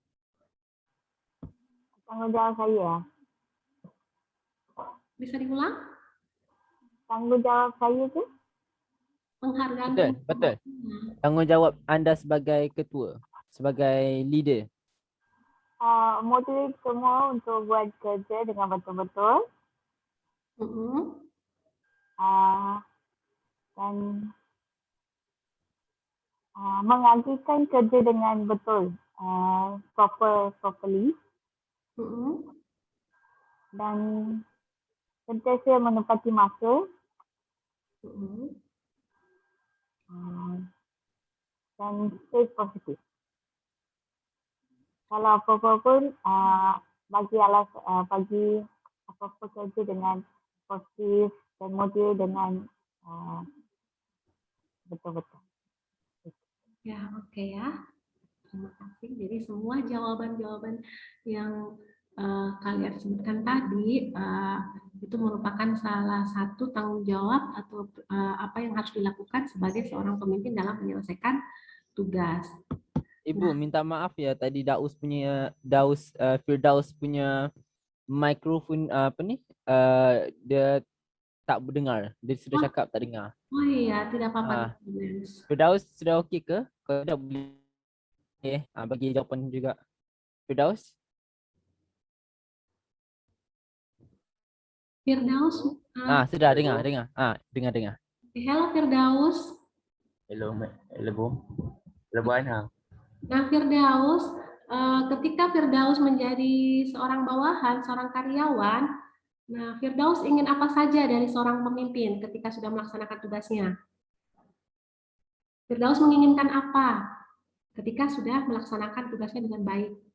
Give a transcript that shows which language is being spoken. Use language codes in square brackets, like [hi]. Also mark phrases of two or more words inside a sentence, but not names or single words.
[ms] Tanggung jawab saya. Bisa diulang? Tanggung jawab saya itu Penghargaan. Betul, betul. [id] Tanggung jawab Anda sebagai ketua, sebagai leader. [ms] motivate semua untuk buat kerja dengan betul-betul. Dan mengajukan kerja dengan betul, properly. Dan sentiasa menepati masa. Dan [en] stay positif. [ms] Kalau apa-apa pun bagi apa-apa kerja dengan positif dan motivate dengan betul-betul. [id] Ya, oke ya. Terima kasih. Jadi semua jawaban-jawaban yang kalian sebutkan tadi itu merupakan salah satu tanggung jawab atau apa yang harus dilakukan sebagai seorang pemimpin dalam menyelesaikan tugas. [ms] Ibu, minta maaf ya tadi Firdaus punya mikrofon dia tak dengar. Dia sudah cakap tak dengar. [id] Oh iya, tidak apa-apa. [ms] Firdaus sudah okey ke? Kalau tak boleh bagi jawapan juga. Firdaus? Firdaus. Sudah dengar. Dengar. Halo Firdaus. Hello Bu. Hello Bu Anha. [id] Nah Firdaus, ketika Firdaus menjadi seorang bawahan, seorang karyawan, nah Firdaus ingin apa saja dari seorang pemimpin ketika sudah melaksanakan tugasnya? Firdaus menginginkan apa ketika sudah melaksanakan tugasnya dengan baik?